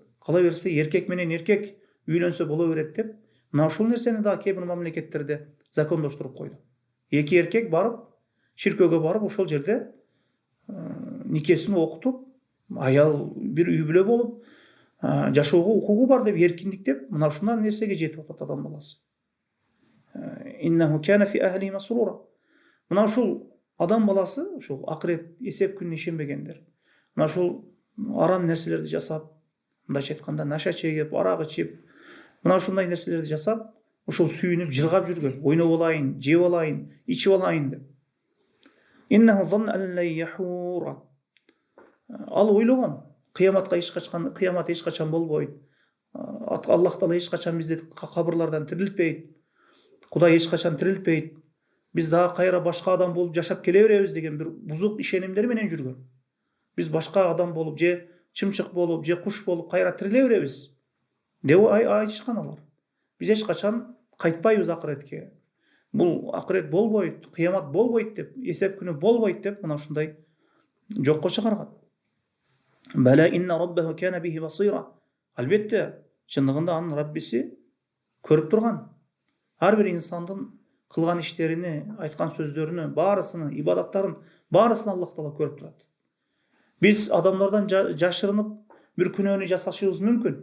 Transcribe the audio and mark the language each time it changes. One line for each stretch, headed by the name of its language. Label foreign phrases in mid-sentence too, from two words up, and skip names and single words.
Kyrgyz: Кала берсе эркек менен эркек үйлөнсө боло берет деп мына ушул нерсени да кээ бир мамлекеттерде закондоштуруп койду. Эки эркек барып, ширкөөгө барып ошол жерде никесин окутуп, аял бир үй бүлө болуп жашоого укугу бар деп эркиндик деп мына ушундай нерсеге жетип атат адам баласы.
Arabic: إنه كان في أهله مسرورا.
Kyrgyz: Мына ушул адам баласы, ушул акырет эсеп күнүнө ишенбегендер. Мына ушул арам нерселерди жасап, мындайча айтканда наша чегип, арак ичип, мына ушундай нерселерди жасап, ушул сүйүнүп, жыргап жүргөн, ойноп алайын, жеп алайын, ичип алайын деп.
Arabic: إنه ظن ألا يحور.
Kyrgyz: Ал ойлогон, кыямат эч качан болбойт. Аллах Таала эч качан бизди кабырлардан тирилтпейт. Кудай эч качан тирилтпейт. Биз дагы кайра башка адам болуп жашап келе беребиз деген бир бузук ишенимдер менен жүргөн. Биз башка адам болуп, же чымчык болуп, же куш болуп кайра тириле беребиз деп айтышкан алар. Биз эч качан кайтпайбыз акыретке. Бул акырет болбойт, кыямат болбойт деп, эсеп күнү болбойт деп мына ушундай жокко чыгарган.
Arabic: بلى إن ربه كان به بصيرا.
Kyrgyz: Албетте, чындыгында анын Раббиси көрүп турган. Ар бир инсандын кылган иштерини, айткан сөздөрүнү, баарысынын, ибадаттарын, баарысын Аллах Таала көрүп турат. Биз адамдардан жашырынып бир күнөөнү жасашыбыз мүмкүн.